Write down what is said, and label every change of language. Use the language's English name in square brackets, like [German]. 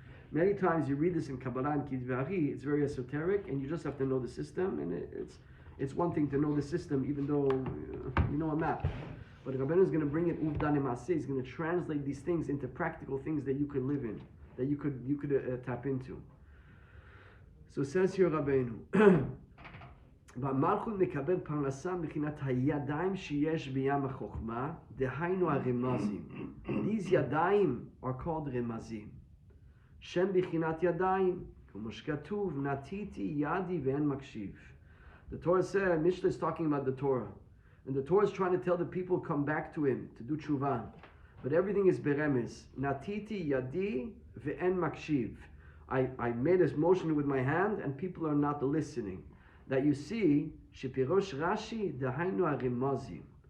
[English] Many times you read this in Kabbalah and Kidvari, it's very esoteric, and you just have to know the system, and it's one thing to know the system, even though you know a map. But Rabbeinu is going to bring it uvdan maseh. He's going to translate these things into practical things that you could live in, that you could tap into. So says here Rabbeinu, [Hebrew] והמלכות מקבל פרנסה מבחינת הידיים שיש בים החוכמה, דהיינו הרמזים. [English] These ידיים are called רמזים. [Hebrew] שם בחינת ידיים, כמו שכתוב, נטיתי ידי ואין מקשיב. [English] The Torah said, Mishnah is talking about the Torah. And the Torah is trying to tell the people come back to him, to do tshuva. But everything is beremez. [Hebrew] Natiti yadi ve'en makshiv. [English] I made a motion with my hand and people are not listening. That you see, [Hebrew] shepirosh Rashi dahainu harimazim.